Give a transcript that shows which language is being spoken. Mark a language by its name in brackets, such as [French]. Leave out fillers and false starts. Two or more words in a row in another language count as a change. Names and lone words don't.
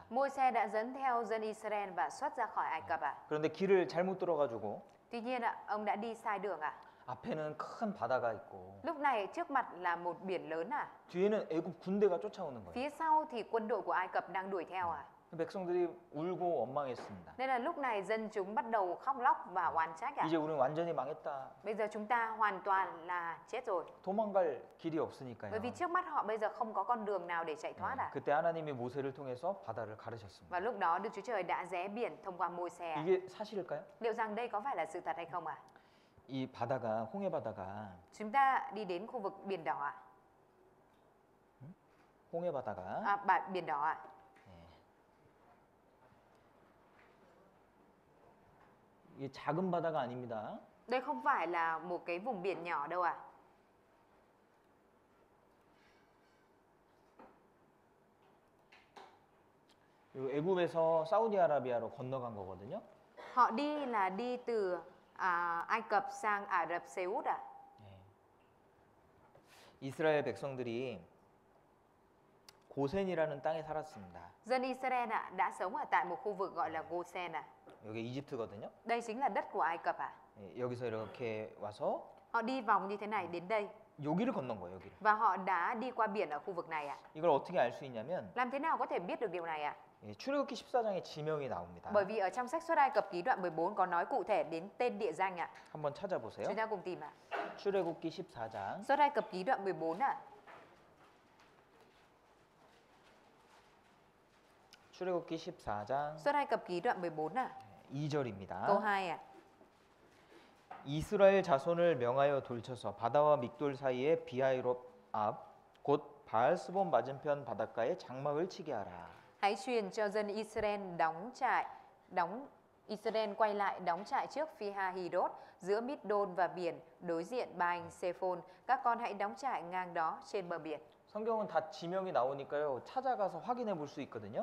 [Vietnamese] Môi-se đã dẫn theo dân Israel và xuất ra khỏi Ai Cập ạ. [Korean] 그런데 길을 잘못 들어가지고 [Vietnamese] Tuy nhiên ạ, ông đã đi sai đường ạ. [Korean] 앞에는 큰 바다가 있고 [Vietnamese] Lúc này trước mặt là một biển lớn ạ. [Korean] 뒤에는 애굽 군대가 쫓아오는 거예요. [Vietnamese] Phía sau thì quân đội của Ai Cập đang đuổi theo ạ. [Korean] 백성들이 울고 원망했습니다. [Vietnamese] Nên là lúc này dân chúng bắt đầu khóc lóc và oán trách ạ. [Korean] 이제 우리는 완전히 망했다. [Vietnamese] Bây giờ chúng ta hoàn toàn là chết rồi. [Korean] 도망갈 길이 없으니까요. [Vietnamese] Bởi vì trước mắt họ bây giờ không có con đường nào để chạy thoát ạ. [Korean] 그때 하나님이 모세를 통해서 바다를 가르셨습니다. [Vietnamese] Và lúc đó Đức Chúa Trời đã rẽ biển thông qua Môi-se ạ. [Korean] 이게 사실일까요? [Vietnamese] Liệu rằng đây có phải là sự thật hay không ạ? [Korean] 이 바다가 홍해 바다가 [Vietnamese] Chúng ta đi đến khu vực biển đỏ ạ. [Korean] 홍해 바다가 [Vietnamese] Biển đỏ ạ. [Korean] 이게 작은 바다가 아닙니다. [Vietnamese] Đây không phải là một cái vùng biển nhỏ đâu ạ. [Korean] 애굽에서 사우디아라비아로 건너간 거거든요. [Vietnamese] Họ đi là đi từ Ai Cập sang Ả Rập Xê Út ạ. [Korean] 이스라엘 백성들이 고센이라는 땅에 살았습니다. [Vietnamese] Dân Israel ạ đã sống ở tại một khu vực gọi là Gosen ạ. [Korean] 여기 이집트거든요. [Vietnamese] Đây chính là đất của Ai Cập ạ. [Korean] 여기서 이렇게 와서 [Vietnamese] Họ đi vòng như thế này đến đây [Korean] 여기를 건넌 거예요. 여기를. [Vietnamese] và họ đã đi qua biển ở khu vực này ạ. [Korean] 이걸 어떻게 알 수 있냐면 [Vietnamese] Làm thế nào có thể biết được điều này ạ? [Korean] 예, 출애굽기 14장에 지명이 나옵니다. [Vietnamese] Bởi vì ở trong sách Xuất Ai Cập ký đoạn 14 có nói cụ thể đến tên địa danh ạ. [Korean] 한번 찾아보세요. [Vietnamese] Chúng ta cùng tìm ạ. [Korean] 출애굽기 14장 [Vietnamese] Xuất Ai Cập ký đoạn 14 ạ. [Korean] 출애굽기 14장 [Vietnamese] Xuất Ai Cập ký đoạn 14 ạ. [Korean] 2절입니다. [Vietnamese] Câu 2 ạ. [Korean] 이스라엘 자손을 명하여 돌쳐서 바다와 믹돌 사이에 비하이롯 앞 곧 바알스본 맞은편 바닷가에 장막을 치게 하라. [Vietnamese] Hãy truyền cho dân Israel Israel quay lại đóng trại trước Phi-ha-hi-đốt giữa Mít-đôn và biển đối diện Ba-anh-sê-phôn. Các con hãy đóng trại ngang đó trên bờ biển. [Korean] 성경은 다 지명이 나오니까요. 찾아가서 확인해 볼 수 있거든요.